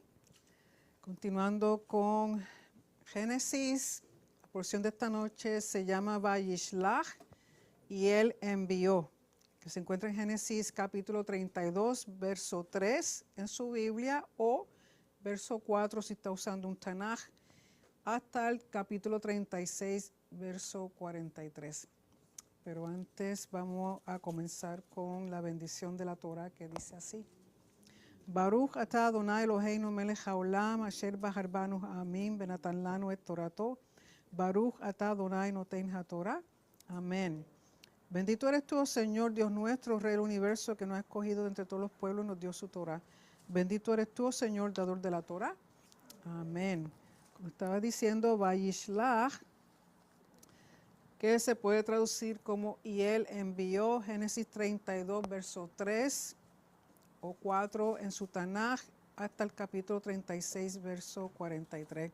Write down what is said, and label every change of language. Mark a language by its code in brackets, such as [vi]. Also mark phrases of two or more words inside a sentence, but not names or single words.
[es] Continuando con Génesis, la porción de esta noche se llama Vayishlach y él envió, que se encuentra en Génesis capítulo 32, verso 3 en su Biblia o verso 4 si está usando un Tanaj, hasta el capítulo 36, verso 43. Pero antes vamos a comenzar con la bendición de la Torah que dice así. [he] ברוך אתה אדוני אלוהינו מלך העולם אשר בחר בנו העמים ונתן לנו את תורתו. ברוך אתה אדוני נותן התורה. [es] Amén. Bendito eres tú, oh Señor, Dios nuestro, Rey del universo, que nos ha escogido de entre todos los pueblos y nos dio su Torah. Bendito eres tú, oh Señor, dador de la Torah. Amén. Como estaba diciendo, Vayishlach, que se puede traducir como y él envió, Génesis 32, verso 3 o 4 en su Tanaj, hasta el capítulo 36, verso 43.